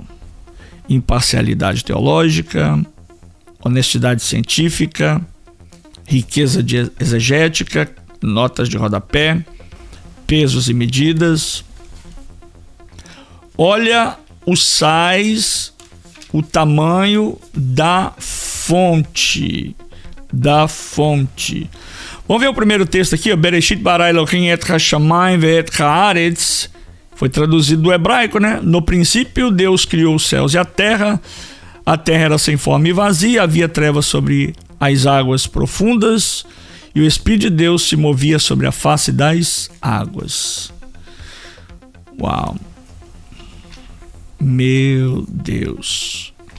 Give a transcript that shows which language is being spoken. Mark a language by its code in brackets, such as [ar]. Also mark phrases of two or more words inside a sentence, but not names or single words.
[pt] Imparcialidade teológica, honestidade científica, riqueza exegética, notas de rodapé, pesos e medidas. Olha os sais o tamanho da fonte. Vamos ver o primeiro texto aqui, [he] בראשית ברא אלוהים את השמים ואת הארץ. [pt] Foi traduzido do hebraico, né? No princípio, Deus criou os céus e a terra era sem forma e vazia, havia trevas sobre as águas profundas e o Espírito de Deus se movia sobre a face das águas. Uau! Meu Deus!